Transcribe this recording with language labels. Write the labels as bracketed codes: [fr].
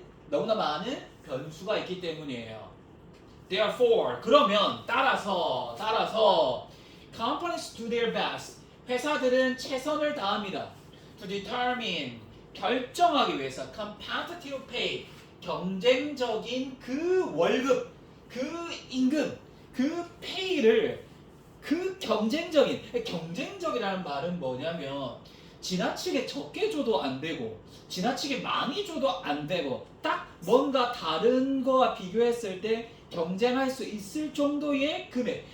[ko] 너무나 많은 변수가 있기 때문이에요. [en] Therefore [ko] 그러면 따라서 [en] companies do their best. [ko] 회사들은 최선을 다합니다. [en] To determine [ko] 결정하기 위해서 [en] competitive pay [ko] 경쟁적인 그 월급, 그 임금, 그 페이를 그 경쟁적이라는 말은 뭐냐면 지나치게 적게 줘도 안 되고 지나치게 많이 줘도 안 되고 딱 뭔가 다른 거와 비교했을 때 경쟁할 수 있을 정도의 금액.